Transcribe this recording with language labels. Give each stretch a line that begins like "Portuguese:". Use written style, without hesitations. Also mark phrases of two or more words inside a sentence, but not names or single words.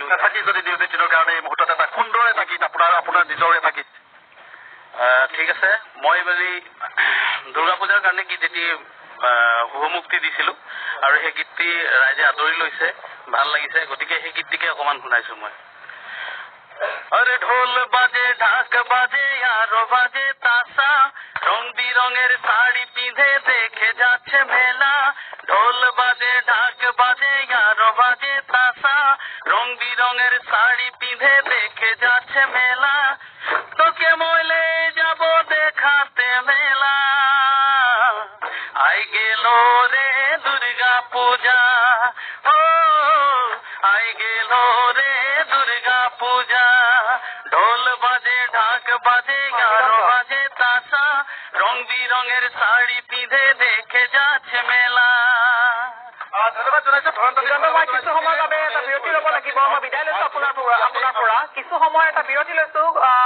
Assamese: থাকি যদি নিউজ 18ৰ কাৰণে এই মুহূৰ্তত এটা সুন্দৰ এটা গীত আপোনাৰ নিজৰ এটা গীত। ঠিক আছে। মই মানে দুৰ্গা পূজাৰ কাৰণে গীত এটি শুভমুক্তি দিছিলোঁ আৰু সেই গীতটি ৰাইজে আদৰি লৈছে, ভাল লাগিছে। গতিকে সেই গীতটিকে অকণমান শুনাইছোঁ মই।
Bangla: আরে ঢোল বাজে ঢাক বাজে আরো বাজে তাসা রং বিরঙের শাড়ি পিঁধে দেখে যাচ্ছে মেলা ঢোল বাজে ঢাক বাজে আরো বাজে তাসা রং বিরঙের শাড়ি পিঁধে দেখে যাচ্ছে মেলা তোকে মলে যাব দেখাতে মেলা আই গেল রে দুর্গা পূজা ও আই গেল রে দুর্গা পূজা ঢোল বাজে ঢাক বাজে গারো বাজে তাসা রং বিরঙের শাড়ি পিঁধে দেখে যাচ্ছে মেলা।
Assamese: ধন্যবাদ জনাইছোঁ ধৰণবাসী। মই কিছু সময়ৰ বাবে এটা বিৰতি ল'ব লাগিব। মই বিদায় লৈছোঁ আপোনাৰ পৰা। কিছু সময় এটা বিৰতি লৈছোঁ।